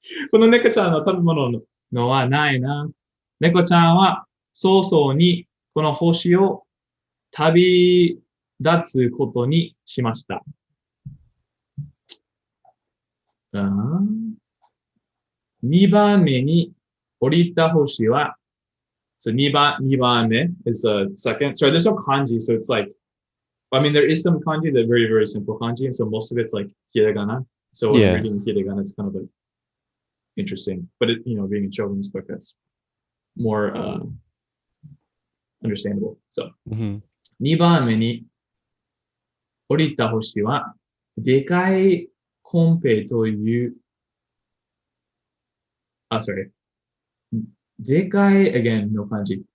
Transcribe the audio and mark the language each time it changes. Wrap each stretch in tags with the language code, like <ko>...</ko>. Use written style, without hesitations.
<ja>この猫ちゃんの食べ物のはないな。猫ちゃんは早々にこの星を旅立つことにしました。 2番目に降りた星はSo 2番目</ja> <en>is a second. Sorry, there's no kanji, so it's like, there is some kanji, they're very, very simple kanji, and so most of it's like hiragana. So when reading hiragana, it's kind of like interesting. But being a children's book, that's more understandable.</en> <ja>So 2番目に降りた星は、でかいコンペという、</ja> <en>sorry. でかい、again, no kanji.</en>